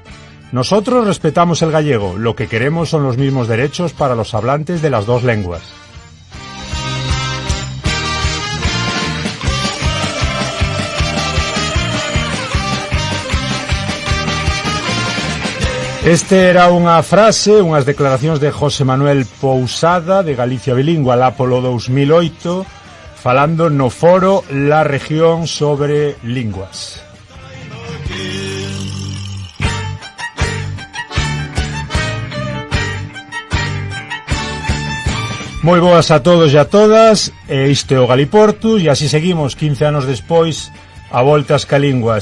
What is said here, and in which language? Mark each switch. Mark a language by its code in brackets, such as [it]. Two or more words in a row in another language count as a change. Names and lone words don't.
[es] Nosotros respetamos el gallego. Lo que queremos son los mismos derechos para los hablantes de las dos lenguas. [gl] Este era unha frase, unhas declaracións de José Manuel Pousada, de Galicia Bilingua, lá polo 2008, falando no foro La Región sobre linguas. Moi boas a todos e a todas, isto é o Galiportus, e así seguimos 15 anos despois a voltas ca lingua.